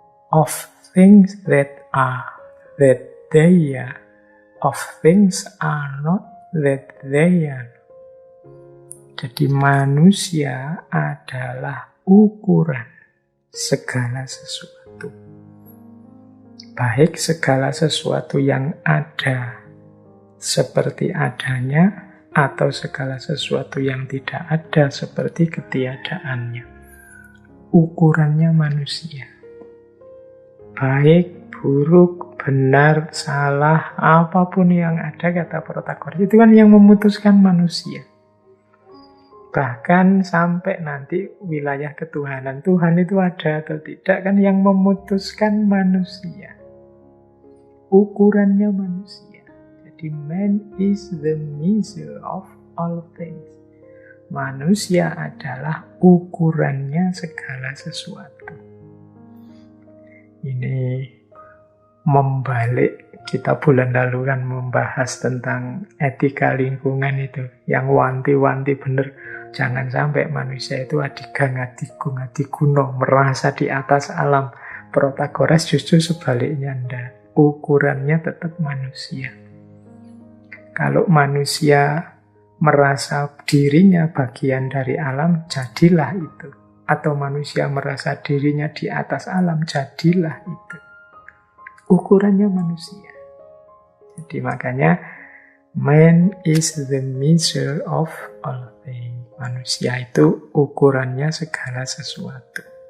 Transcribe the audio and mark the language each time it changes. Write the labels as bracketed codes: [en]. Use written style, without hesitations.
[en] Of things that are, that they are. Of things are not, that they are. [id] Jadi manusia adalah ukuran segala sesuatu. Baik segala sesuatu yang ada seperti adanya, atau segala sesuatu yang tidak ada seperti ketiadaannya. Ukurannya manusia. Baik, buruk, benar, salah, apapun yang ada, kata Protagoras, itu kan yang memutuskan manusia. Bahkan sampai nanti wilayah ketuhanan, Tuhan itu ada atau tidak, kan yang memutuskan manusia. Ukurannya manusia. Jadi [en] man is the measure of all things. [id] Manusia adalah ukurannya segala sesuatu. Ini membalik Kita bulan lalu kan membahas tentang etika lingkungan itu, yang wanti-wanti bener. Jangan sampai manusia itu [jv] adigang, adigung, adiguno, [id] merasa di atas alam. Protagoras justru sebaliknya, ndak. Ukurannya tetap manusia. Kalau manusia merasa dirinya bagian dari alam, jadilah itu. Atau manusia merasa dirinya di atas alam, jadilah itu. Ukurannya manusia. Jadi makanya [en] man is the measure of all things. [id] Manusia itu ukurannya segala sesuatu.